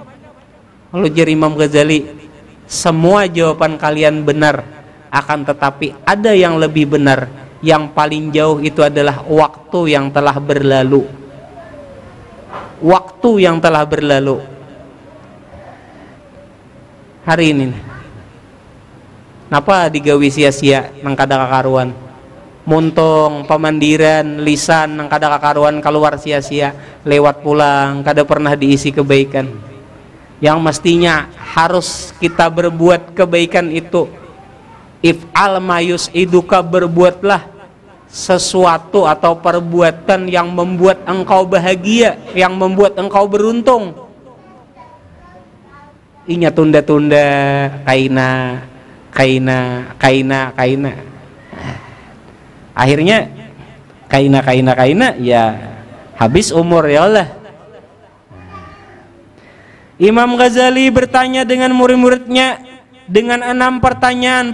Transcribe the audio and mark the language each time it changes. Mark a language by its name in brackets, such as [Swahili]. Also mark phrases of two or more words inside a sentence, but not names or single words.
[Indonesian] Lalu jar Imam Ghazali, semua jawaban kalian benar, akan tetapi ada yang lebih benar. Yang paling jauh itu adalah waktu yang telah berlalu. Waktu yang telah berlalu. [Banjar] Hari ini, napa digawi sia-sia nang kada kakaruan? Muntong pamandiran lisan nang kada kakaruan keluar sia-sia, lewat pulang kada pernah diisi kebaikan. [Indonesian] Yang mestinya harus kita berbuat kebaikan itu, [Arabic] افعل ما يسعدك, [Indonesian] berbuatlah sesuatu atau perbuatan yang membuat engkau bahagia, yang membuat engkau beruntung. [Banjar] Inya tunda-tunda, kaina. [Indonesian] Akhirnya kaina ya habis umur, [Arabic] يا الله. [Indonesian] Imam Ghazali bertanya dengan murid-muridnya dengan 6 pertanyaan.